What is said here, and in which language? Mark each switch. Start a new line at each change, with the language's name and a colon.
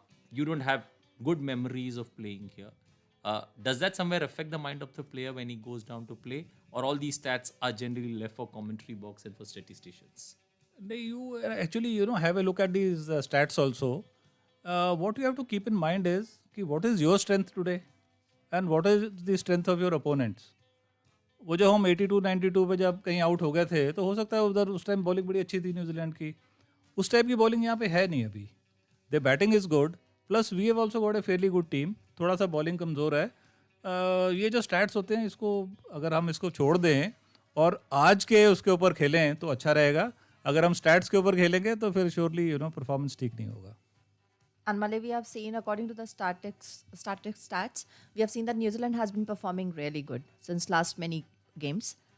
English: You don't have good memories of playing here. Does that somewhere affect the mind of the player when he goes down to play, or all these stats are generally left for commentary box and for statisticians? You actually, you know, have a look at these stats also. What you have to keep in mind is what is your strength today and what is the strength of your opponents.
Hindi: वो जब हम 82 92 पे जब कहीं out हो गए थे तो हो सकता है उधर उस टाइम बॉलिंग बड़ी अच्छी थी न्यूजीलैंड की. उस टाइप की बॉलिंग यहाँ पे है नहीं अभी.
English: The batting is good, plus we have also got a fairly good team.
Hindi: थोड़ा सा बॉलिंग कमज़ोर है. ये जो स्टैट्स होते हैं, इसको अगर हम इसको छोड़ दें और आज के उसके ऊपर खेलें तो अच्छा रहेगा. अगर हम स्टैट्स के ऊपर खेलेंगे तो फिर
English: surely you know
Hindi: परफॉर्मेंस ठीक नहीं होगा.
English: And Malay, we have seen, according to the static stats, we have seen that New Zealand has been performing really good since last many games.